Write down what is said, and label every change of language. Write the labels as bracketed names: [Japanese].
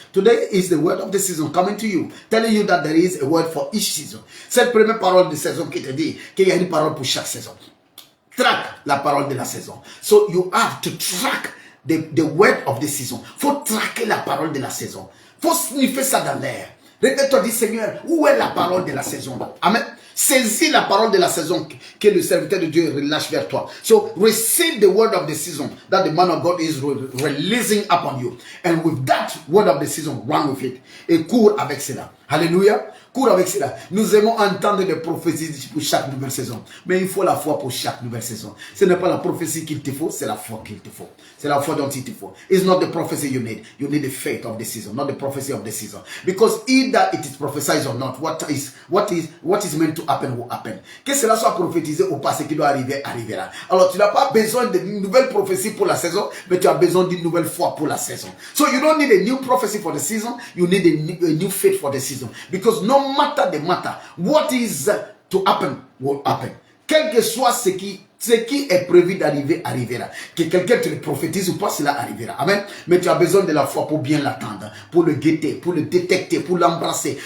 [English] Today is the word of the season coming to you, telling you that there is a word for each season. [French] Cette première parole de saison qui te dit qu'il y a une parole pour chaque saison. Track la parole de la saison. [English] So you have to track the word of the season. [French] Faut traquer la parole de la saison. Faut sniffer ça dans l'air. Réveille-toi, dis Seigneur, où est la parole de la saison? Amen. Saisis la parole de la saison que le serviteur de Dieu relâche vers toi. [English] So receive the word of the season that the man of God is releasing upon you. And with that word of the season, run with it. [French] Et cours avec cela. Alléluia. Cours avec cela. Nous aimons entendre des prophéties pour chaque nouvelle saison. Mais il faut la foi pour chaque nouvelle saison. Ce n'est pas la prophétie qu'il te faut, c'est la foi qu'il te faut. C'est la foi dont il te faut. [English] It's not the prophecy you need. You need the faith of the season, not the prophecy of the season. Because either it is prophesied or not, what is meant to happen will happen. [French] Que cela soit prophétisé ou pas, ce qui doit arriver, arrivera. Alors tu n'as pas besoin d'une nouvelle prophétie pour la saison, mais tu as besoin d'une nouvelle foi pour la saison. [English] So you don't need a new prophecy for the season, you need a new faith for the season. Because no matter the matter, what is to happen will happen. [French] Quel que soit ce qui est prévu d'arriver, arrivera. Que quelqu'un te le prophétise ou pas, cela arrivera. Amen. Mais tu as besoin de la foi pour bien l'attendre, pour le guetter, pour le détecter, pour l'embrasser.